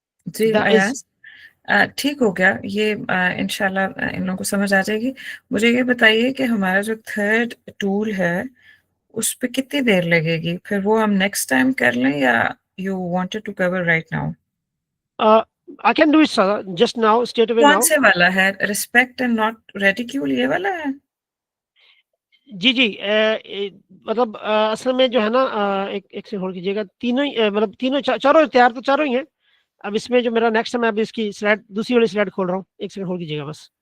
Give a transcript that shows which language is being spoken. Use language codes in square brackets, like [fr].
[ur] جی [en] That is [ur] Ayaz, ٹھیک ہو گیا یہ، انشاءاللہ ان لوگوں کو سمجھ آ جائے گی. مجھے یہ بتائیے کہ ہمارا جو تھرڈ ٹول ہے اس پہ کتنی دیر لگے گی؟ پھر وہ ہم نیکسٹ ٹائم کر لیں یا [en] You wanted to cover right now? I can do it sir, just now, straight away [ur] کون [en] now. [ur] سے والا ہے؟ [en] respect and not ridicule, [ur] یہ والا ہے؟ جی جی مطلب اصل میں جو ہے نا ایک سے ہولڈ کیجیے گا، تینوں مطلب تینوں چاروں تیار تو چاروں ہی ہیں. اب اس میں جو میرا نیکسٹ ہے، میں اب اس کی سلائڈ دوسری والی سلائڈ کھول رہا ہوں، ایک سیکنڈ ہولڈ کیجیے گا بس.